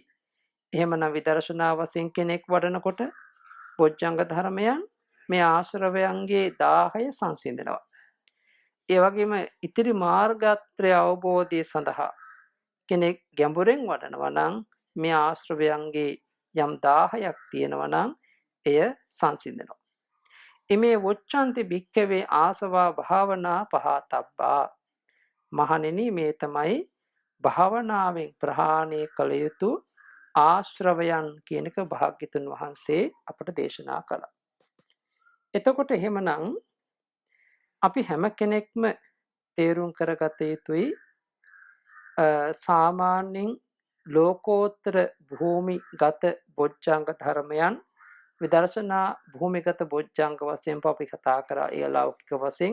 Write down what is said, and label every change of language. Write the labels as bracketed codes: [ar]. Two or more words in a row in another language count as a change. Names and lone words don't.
[si] එහෙමනම් විදර්ශනා වශයෙන් කෙනෙක් වඩනකොට බොජ්ජංග ධර්මයන් මේ ආශ්‍රවයන්ගේ 10 සංසිඳනවා. ඒ වගේම ඉතිරි මාර්ගත්‍රය අවබෝධය සඳහා කෙනෙක් ගැඹුරෙන් වඩනවා නම් මේ ආශ්‍රවයන්ගේ යම් 10ක් තියෙනවා නම් එය සංසිඳනවා. [pi] ඉමේ වොච්ඡන්ති භික්ඛවේ ආසවා භාවනා පහතබ්බා. [si] මහණෙනි මේ තමයි භාවනාවෙන් ප්‍රහාණය කළ යුතු ආශ්‍රවයන් කියන එක භාග්‍යතුන් වහන්සේ අපට දේශනා කළා. එතකොට එහෙමනම් අපි හැම කෙනෙක්ම තේරුම් කරගත යුතුයි සාමාන්‍යයෙන් ලෝකෝත්තර භූමිගත බොජ්ජංග ධර්මයන් විදර්ශනා භූමිගත බොජ්ජංග වශයෙන් අපි කතා කරා ඒ ලෞකික වශයෙන්.